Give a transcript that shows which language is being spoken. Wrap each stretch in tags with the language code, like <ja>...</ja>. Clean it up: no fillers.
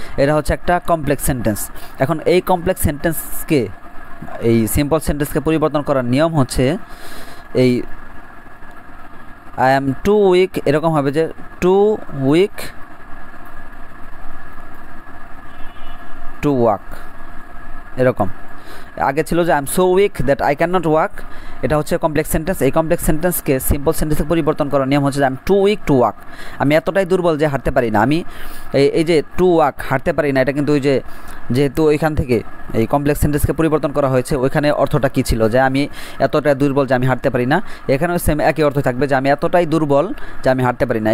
<bn>এটা হচ্ছে একটা কমপ্লেক্স সেন্টেন্স। এখন এই কমপ্লেক্স সেন্টেন্সকে, এই সিম্পল সেন্টেন্সকে পরিবর্তন করার নিয়ম হচ্ছে এই</bn> <en>I am too weak,</en> <bn>এরকম হবে যে</bn> <en>too weak to walk,</en> <bn>এরকম। আগে ছিল যে</bn> <en>I am so weak that I cannot walk,</en> <bn>এটা হচ্ছে কমপ্লেক্স সেন্টেন্স। এই কমপ্লেক্স সেন্টেন্সকে সিম্পল সেন্টেন্সে পরিবর্তন করার নিয়ম হচ্ছে যে</bn> <en>I am too weak to walk,</en> <bn>আমি এতটাই দুর্বল যে হাঁটতে পারি না। আমি এই যে to walk, হাঁটতে পারি না, এটা কিন্তু ওই যে যেহেতু ওইখান থেকে এই কমপ্লেক্স সেন্টেন্সকে পরিবর্তন করা হয়েছে, ওইখানে অর্থটা কী ছিল? যে আমি এতটাই দুর্বল যে আমি হাঁটতে পারি না। এখানেও সেম একই অর্থ থাকবে, যে আমি এতটাই দুর্বল যে আমি হাঁটতে পারি না।</bn>